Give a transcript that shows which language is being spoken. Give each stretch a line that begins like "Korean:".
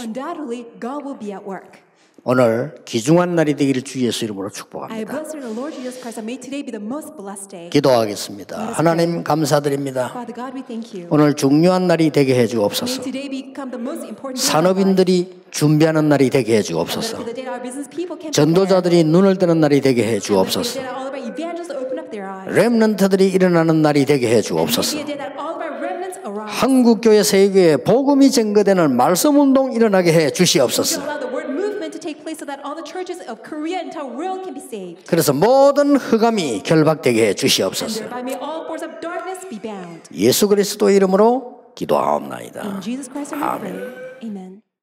English: undoubtedly God will be at work.
Korean: 오늘 귀중한 날이 되기를 주 예수 이름으로
English: I
Korean: 축복합니다.
English: bless you in the Lord Jesus Christ. And may today be the most blessed day.
Korean: 기도하겠습니다. 하나님 감사드립니다.
English: Father God, we thank you.
Korean: 오늘 중요한 날이 되게 해
English: May
Korean: 주옵소서.
English: today become the most important day of our lives.
Korean: 산업인들이 준비하는 날이 되게 해
English: That
Korean: 주옵소서.
English: the day our business people can
Korean: 전도자들이 눈을 뜨는 날이 되게 해 주옵소서.
English: And may the day that all of our evangelists open up their eyes.
Korean: 렘넌트들이 일어나는 날이 되게 해
English: And may
Korean: 주옵소서.
English: be a day that all of our remnants arise.
Korean: 한국 교회 세계에 복음이 증거되는 말씀 운동 일어나게 해
English: We
Korean: 주시옵소서.
English: allow the word movement to take place so that all the churches of Korea and entire world can be saved.
Korean: 그래서 모든 흑암이 결박되게 해
English: And
Korean: 주시옵소서.
English: thereby may all force of darkness be bound.
Korean: 예수 그리스도 이름으로 기도하옵나이다.
English: In Jesus Christ, we pray. Amen.